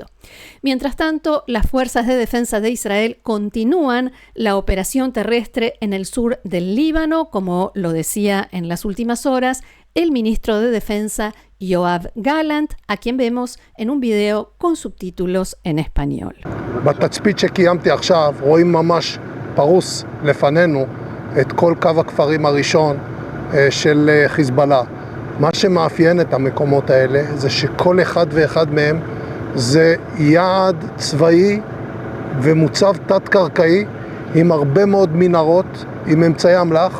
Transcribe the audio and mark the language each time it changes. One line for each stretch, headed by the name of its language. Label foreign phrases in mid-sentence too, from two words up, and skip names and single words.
Spanish: Mientras tanto, las fuerzas de defensa de Israel continúan la operación terrestre en el sur del Líbano, como lo decía en las últimas horas el ministro de Defensa Yoav Gallant, a quien vemos en un video con subtítulos en español.
Hebrew: בתצפית שקיימתי עכשיו רואים ממש פרוס לפנינו את כל קו הכפרים הראשון של חיזבאללה. מה שמאפיין את המקומות האלה זה שכל אחד ואחד מהם זה יעד צבאי ומוצב תת-קרקעי עם הרבה מאוד מנהרות, עם אמצעי אמל"ח.